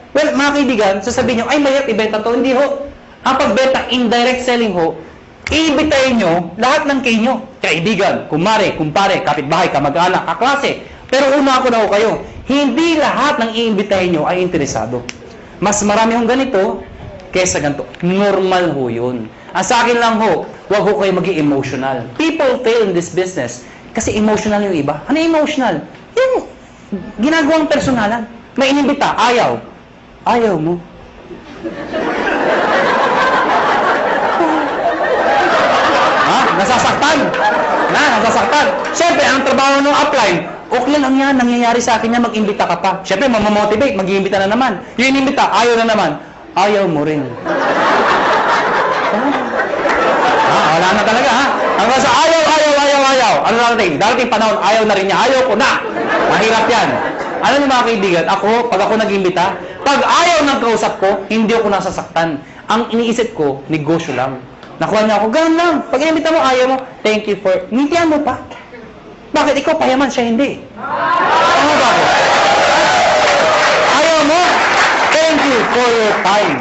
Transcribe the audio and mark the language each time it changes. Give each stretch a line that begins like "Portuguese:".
Filipino: Well, mga kaibigan, sasabihin nyo, ay mahirap ibenta to. Hindi ho. Ang pagbenta, indirect selling ho, ibitayin nyo lahat ng kayo. Kaibigan, kumare, kumpare, kapitbahay, kamag-anak, kaklase. Pero una ako na ho kayo, hindi lahat ng iimbitahin nyo ay interesado. Mas marami hong ganito, kesa ganito. Normal ho yun. Ang sa akin lang ho, huwag ho kayo maging emotional.
English: People fail in this business
Filipino: kasi
English: emotional
Filipino: yung iba. Ano yung emotional? Yung ginagawang personalan. May inimbita, ayaw. Ayaw mo. Ha? Nasasaktan. Nasasaktan. Siyempre, ang trabaho ng upline, okay lang yan, nangyayari sa akin yan, mag-imbita ka pa. Siyempre, mamamotivate, mag-iimbita na naman. Yung inimbita, ayaw na naman. Ayaw mo rin. Wala na talaga, ha? Hanggang sa ayaw. Ano darating panahon, ayaw na rin niya. Ayaw ko na. Mahirap yan. Alam niyo mga kaibigan, pag ako nag-imbita, Pag ayaw ng kausap ko, hindi ako nasasaktan. Ang iniisip ko, negosyo lang. Nakuha niya ako, ganun lang. Pag inimbita mo, ayaw mo,
English: thank you for...
Filipino: Ngintihan mo pa. Bakit ikaw payaman, siya hindi? Ano ba? Ayaw mo,
English: thank you for your time.